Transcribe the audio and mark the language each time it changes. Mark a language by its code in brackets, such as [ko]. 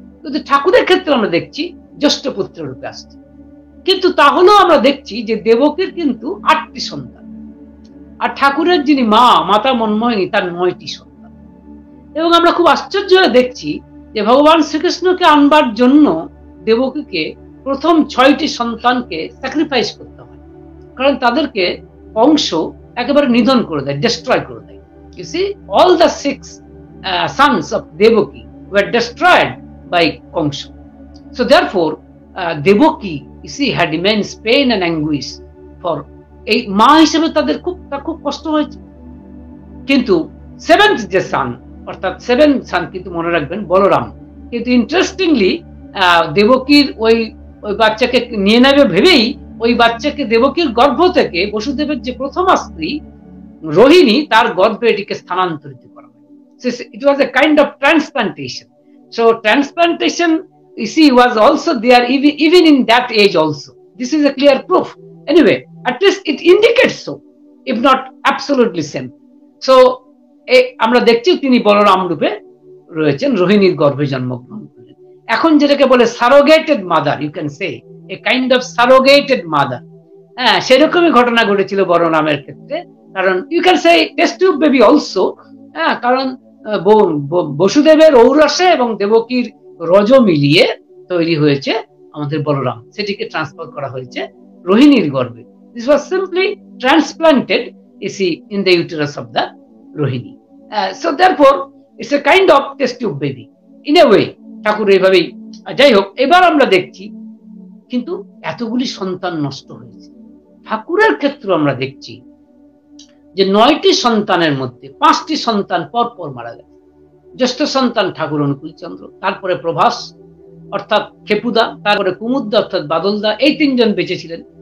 [bn] কিন্তু ঠাকুরের ক্ষেত্রে আমরা দেখছি জ্যেষ্ঠ পুত্র রূপে আসছে। কিন্তু তাহলেও আমরা দেখছি যে দেবকীর কিন্তু 8টি সন্তান, আর ঠাকুরের যিনি মা, মাতা মনমোহিনী, তার 9টি সন্তান। এবং আমরা খুব আশ্চর্য হয়ে দেখছি যে ভগবান শ্রীকৃষ্ণকে আনবার জন্য দেবকীকে প্রথম 6টি সন্তানকে স্যাক্রিফাইস করতে হয়, কারণ তাদেরকে কংস একেবারে নিধন করে দেয়, ডিস্ট্রয় করে দেয়। [en] You see, all the 6 sons of Devaki were destroyed by Kamsa. So therefore, Devaki, you see, had immense pain and anguish for [bn] এই মা হিসেবে তাদের খুব কষ্ট হয়েছে। কিন্তু 7th যে সান, অর্থাৎ 7 সান কিন্তু মনে রাখবেন বলরাম, কিন্তু ইন্টারেস্টিংলি দেবকীর ওই বাচ্চাকে নিয়ে নেবে ভেবেই ওই বাচ্চাকে দেবকীর গর্ভ থেকে বসুদেবের যে প্রথমা স্ত্রী রোহিণী, তার গর্ভে এটিকে স্থানান্তরিত করা হয়। [en] It was a kind of transplantation. So transplantation, you see, was also there even in that age also. This is a clear proof. Anyway, at least it indicates so, if not absolutely same. [bn] So আমরা দেখছি তিনি বলরাম রূপে রয়েছেন, রোহিণীর গর্ভে জন্মগ্রহণ করলেন। এখন যেটাকে বলে সারোগেটেড mother, [en] you can say a kind of surrogated mother, [bn] হ্যাঁ, সেরকমই ঘটনা ঘটেছিল বলরামের ক্ষেত্রে। কারণ [en] you can say test tube baby also, [bn] হ্যাঁ, কারণ বসুদেবের ঔরসে এবং দেবকীর রজ মিলিয়ে তৈরি হয়েছে আমাদের বলরাম, সেটিকে ট্রান্সফার করা হয়েছে রোহিণীর গর্ভে। [en] This was simply transplanted in the uterus of the Rohini. So therefore it's a kind of test tube baby in a way. [bn] ঠাকুর এইভাবেই। যাই হোক, এবার আমরা দেখছি কিন্তু এতগুলি সন্তান নষ্ট হয়েছে। ঠাকুরের ক্ষেত্রে আমরা দেখছি যে 9টি সন্তানের মধ্যে 5টি সন্তান পরপর মারা গেছে। জ্যেষ্ঠ সন্তান ঠাকুর অনুকূল চন্দ্র, তারপরে প্রভাস অর্থাৎ খেপুদা, তারপরে কুমুদদা অর্থাৎ বাদলদা, এই 3 জন বেঁচে ছিলেন।